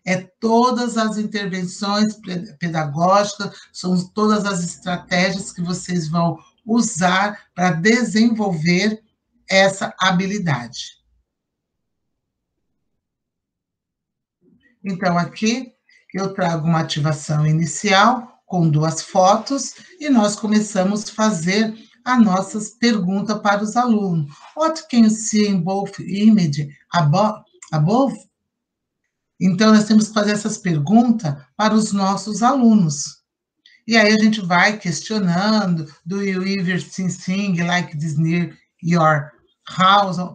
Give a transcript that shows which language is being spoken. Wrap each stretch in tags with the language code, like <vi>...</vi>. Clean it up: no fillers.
<pt>É todas as intervenções pedagógicas, são todas as estratégias que vocês vão usar para desenvolver essa habilidade. Então, aqui eu trago uma ativação inicial com 2 fotos e nós começamos a fazer as nossas perguntas para os alunos.</pt> <en>What can you see in both images above?</en> <pt>Então, nós temos que fazer essas perguntas para os nossos alunos. E aí a gente vai questionando,</pt> <en>do you ever think like this near your house?</en>